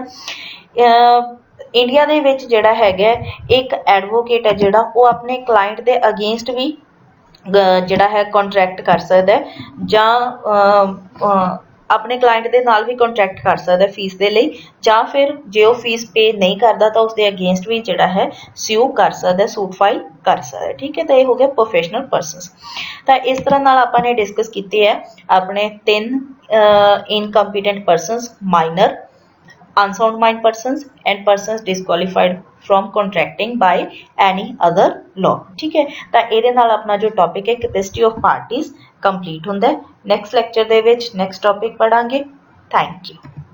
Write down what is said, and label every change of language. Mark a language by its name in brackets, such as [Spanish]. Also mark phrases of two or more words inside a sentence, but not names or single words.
[Punjabi] ਇੰਡੀਆ ਦੇ ਵਿੱਚ ਜਿਹੜਾ ਹੈਗਾ ਇੱਕ ਐਡਵੋਕੇਟ ਹੈ ਜਿਹੜਾ ਉਹ ਆਪਣੇ ਕਲਾਇੰਟ ਦੇ ਅਗੇਂਸਟ ਵੀ ਜਿਹੜਾ ਹੈ ਕੰਟਰੈਕਟ ਕਰ ਸਕਦਾ ਜਾਂ ਆਪਣੇ ਕਲਾਇੰਟ ਦੇ ਨਾਲ ਵੀ ਕੰਟਰੈਕਟ ਕਰ ਸਕਦਾ ਫੀਸ ਦੇ ਲਈ, ਜਾਂ ਫਿਰ ਜੇ ਉਹ ਫੀਸ ਪੇ ਨਹੀਂ ਕਰਦਾ ਤਾਂ ਉਸਦੇ ਅਗੇਂਸਟ ਵੀ ਜਿਹੜਾ ਹੈ ਸਿਊ ਕਰ ਸਕਦਾ, [English] suit file [Punjabi] ਕਰ ਸਕਦਾ, ਠੀਕ ਹੈ। ਤਾਂ ਇਹ ਹੋ ਗਿਆ [English] professional persons. [Punjabi] ਤਾਂ ਇਸ ਤਰ੍ਹਾਂ ਨਾਲ ਆਪਾਂ ਨੇ ਡਿਸਕਸ ਕੀਤੇ ਹੈ ਆਪਣੇ 3 [English] incompetent persons, [Punjabi] ਮਾਈਨਰ, [English] unsound mind persons and persons disqualified from contracting by any other law, [Punjabi] ਠੀਕ ਹੈ। ਤਾਂ ਇਹਦੇ ਨਾਲ ਆਪਣਾ ਜੋ ਟੌਪਿਕ ਹੈ [English] capacity of parties [Punjabi] ਕੰਪਲੀਟ ਹੁੰਦਾ ਹੈ। [English] next lecture [Punjabi] ਦੇ ਵਿੱਚ [English] next topic [Punjabi] ਪੜਾਂਗੇ। [English] Thank you.